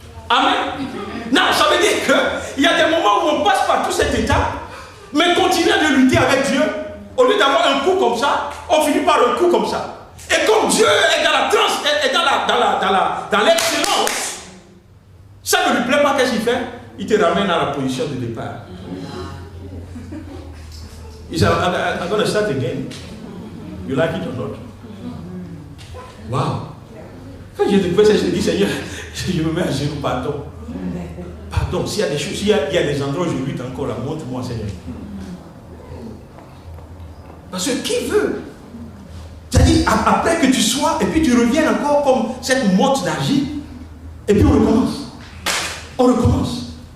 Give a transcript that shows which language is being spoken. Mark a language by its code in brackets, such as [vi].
[fr] Amen. Non, ça veut dire qu'il y a des moments où on passe par toute cette étape, mais continuer de lutter avec Dieu, au lieu d'avoir un coup comme ça, on finit par un coup comme ça. Et comme Dieu est dans la transe, est dans l'excellence, ça ne lui plaît pas, qu'est-ce qu'il fait? Il te ramène à la position de départ. Il dit, [en] I'm going to start again. You like it or not? Wow. [fr] Quand j'ai découvert ça, je me dis, Seigneur, je me mets à genoux, pardon. Pardon, s'il y a des choses, s'il y a des endroits où je lutte encore, là, montre-moi, Seigneur. Parce que qui veut? C'est-à-dire, après que tu sois, et puis tu reviens encore comme cette motte d'argile, et puis on recommence. On recommence.